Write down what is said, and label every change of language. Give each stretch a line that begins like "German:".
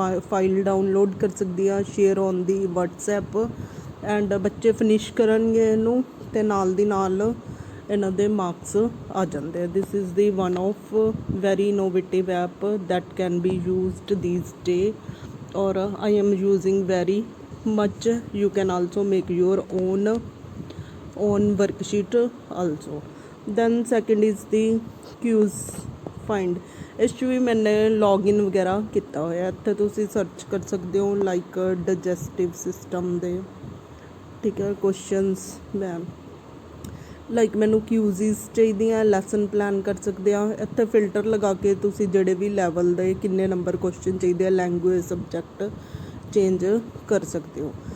Punjabi: File download ਕਰ ਸਕਦੀ ਹਾਂ
English: share on the WhatsApp and
Punjabi: ਬੱਚੇ ਫਿਨਿਸ਼ ਕਰਨਗੇ ਇਹਨੂੰ ਅਤੇ ਨਾਲ ਦੀ ਨਾਲ ਇਹਨਾਂ ਦੇ ਮਾਰਕਸ ਆ ਜਾਂਦੇ.
English: This is the one of very innovative app that can be used these day ਔਰ I am using very much. You can also make your own worksheet also. Then second is the quiz find.
Punjabi: ਇਸ 'ਚ ਵੀ ਮੈਨੇ login ਵਗੈਰਾ ਕੀਤਾ ਹੋਇਆ. ਇੱਥੇ ਤੁਸੀਂ search ਕਰ ਸਕਦੇ ਹੋ ਲਾਈਕ ਡਾਈਜੈਸਟਿਵ ਸਿਸਟਮ ਦੇ. ਠੀਕ ਹੈ. ਕੁਐਸਚਨਸ ਮੈਮ ਲਾਈਕ ਮੈਨੂੰ ਕਿਊਜ਼ਿਸ ਚਾਹੀਦੀਆਂ. ਲੈਸਨ ਪਲਾਨ ਕਰ ਸਕਦੇ ਆ. ਇੱਥੇ ਫਿਲਟਰ ਲਗਾ ਕੇ ਤੁਸੀਂ ਜਿਹੜੇ ਵੀ ਲੈਵਲ ਦੇ ਕਿੰਨੇ ਨੰਬਰ ਕੁਐਸਚਨ ਚਾਹੀਦੇ ਆ ਲੈਂਗੁਏਜ ਸਬਜੈਕਟ ਚੇਂਜ ਕਰ ਸਕਦੇ ਹੋ.